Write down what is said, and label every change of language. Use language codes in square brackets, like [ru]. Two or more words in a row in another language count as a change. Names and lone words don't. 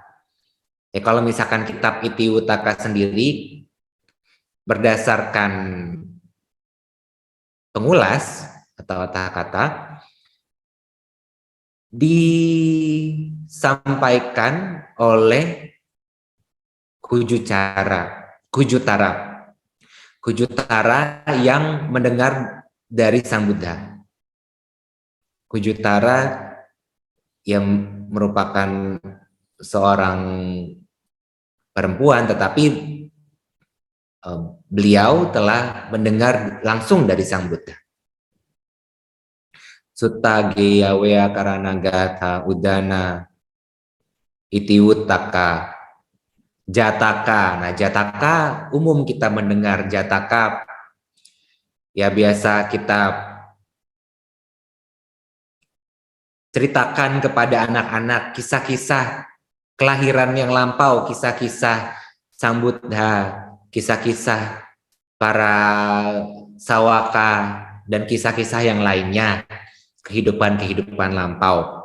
[id] Ya, kalau misalkan kitab Itiwuttaka sendiri berdasarkan pengulas atau kata-kata disampaikan oleh Kujutara yang mendengar dari Sang Buddha. Kujutara yang merupakan seorang perempuan, tetapi beliau telah mendengar langsung dari Sang Buddha. Sutta Geya Weyyakarana Gatha Udana. itiwutaka, jataka. Nah, jataka umum kita mendengar jataka. Ya biasa kita ceritakan kepada anak-anak kisah-kisah kelahiran yang lampau, kisah-kisah Sang Buddha, kisah-kisah para sawaka, dan kisah-kisah yang lainnya, kehidupan-kehidupan lampau.